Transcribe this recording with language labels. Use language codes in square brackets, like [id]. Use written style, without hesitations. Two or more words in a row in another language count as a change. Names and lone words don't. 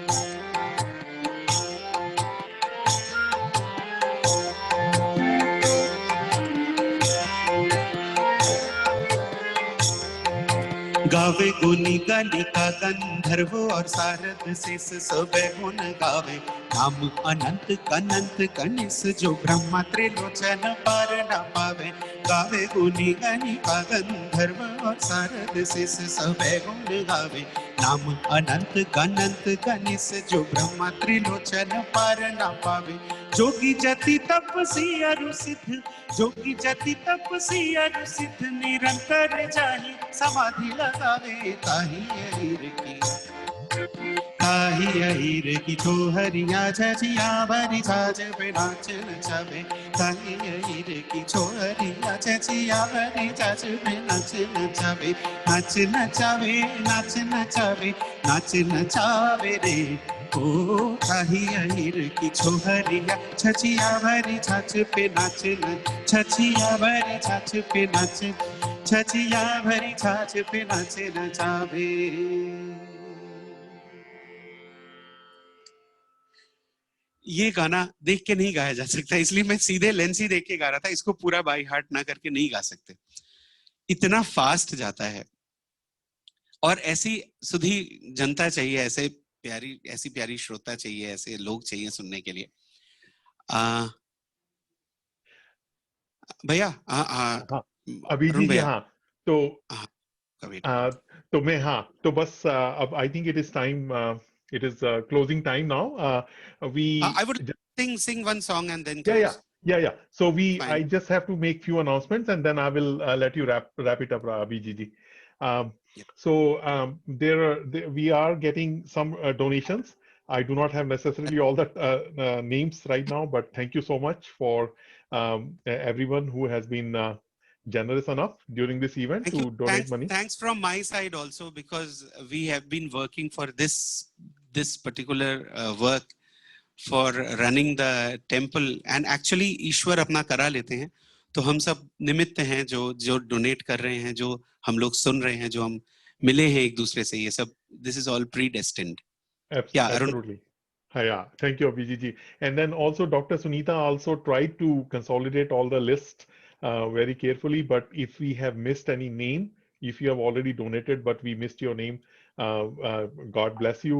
[bra] गावे गुनी गालिका गंधर्व और सारद शेष सब गुण गावे नाम अनंत अनंत कनिस जो ब्रह्मा त्रिलोचन पार न पावे गावे गुनी गालिका गंधर्व और सारद शेष सब गुण गावे नाम अनंत अनंत कनिस जो ब्रह्मा त्रिलोचन पार न पावे जोगी जति तपसी अरु सिद्ध जोगी जति तपसी अरु सिद्ध निरंतर जाहि समाधि लगावे ताही अहीर की छोहरिया छछिया भरी छाछ पे नाच नचावे ताही अहीर की छोहरिया छछिया भरी छाछ पे नाच नचावे नाच नचावे नाच नचावे नाच नचावे रे ओ ताही अहीर की छोहरिया छछिया भरी छाछ पे नाच छछिया भरी छाछ पे नाच छछिया भरी छाछ पे नाच नचावे [hi] ये गाना देख के नहीं गाया जा सकता इसलिए मैं सीधे लेंस ही देख के गा रहा था इसको पूरा [en] by heart [hi] ना करके नहीं गा सकते इतना फास्ट जाता है और ऐसी सुधी जनता चाहिए ऐसे ऐसी प्यारी श्रोता चाहिए ऐसे लोग चाहिए सुनने के लिए भैया अभिजी जी हाँ तो तो मैं हाँ तो बस अब [en] I think it is time it is closing time now. I would sing one song and then close. Yeah. So I just have to make few announcements and then I will let you wrap it up, Abhijit. So we are getting some donations. I do not have necessarily all the names right now, but thank you so much for everyone who has been generous enough during this event to donate money. Thanks from my side also because we have been working for this particular work for running the temple and actually [hi] ईश्वर अपना करा लेते हैं तो हम सब निमित्त हैं जो डोनेट कर रहे हैं जो हम लोग सुन रहे हैं जो हम मिले हैं एक दूसरे से ये सब [en] this is all predestined. Absolutely. Yeah, thank you, Abhijit ji. And then also Dr. Sunita also tried to consolidate all the list very carefully, but if we have missed any name, if you have already donated but we missed your name, God bless you.